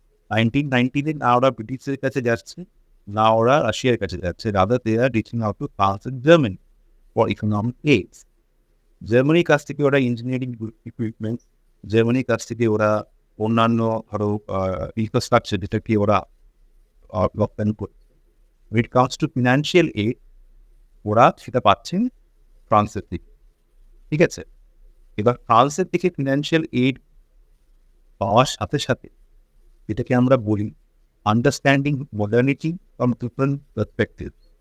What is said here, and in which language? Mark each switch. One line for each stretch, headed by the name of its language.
Bangla: 1919 না ওরা ব্রিটিশের কাছে যাচ্ছে, না ওরা রাশিয়ার কাছে যাচ্ছে,
English: Rather they are reaching out to France and Germany for economic aid.
Bangla: জার্মানির কাছ থেকে ওরা ইঞ্জিনিয়ারিং ইকুইপমেন্ট, জার্মানির কাছ থেকে ওরা অন্যান্য ধরো ইনফ্রাস্ট্রাকচার, যেটাকে ওরা রপ্তানি করছে।
English: When it comes to financial aid,
Bangla: ওরা সেটা পাচ্ছেন ফ্রান্সের থেকে। ঠিক আছে? এবার ফ্রান্সের থেকে ফিনান্সিয়াল এইড পাওয়ার সাথে সাথে এটাকে আমরা বলি
English: Understanding modernity from different perspective.